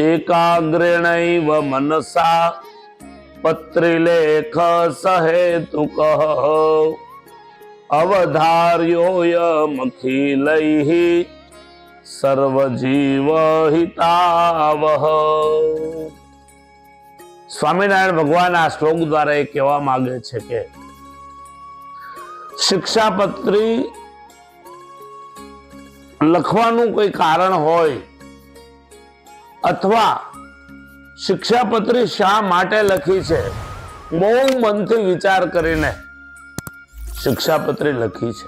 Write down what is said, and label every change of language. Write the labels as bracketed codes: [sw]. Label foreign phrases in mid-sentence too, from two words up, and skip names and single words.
[sa] एकाग्रेणैव मनसा पत्रिलेख सहेतुकः अवधार्योऽयमखिलैः सर्वजीवहितावह। [gu] સ્વામીનારાયણ ભગવાન આ શ્લોક દ્વારા એ કહેવા માંગે છે કે શિક્ષાપત્રી લખવાનું કોઈ કારણ હોય અથવા શિક્ષાપત્રી શા માટે લખી છે, બહુ મનથી વિચાર કરીને શિક્ષાપત્રી લખી છે।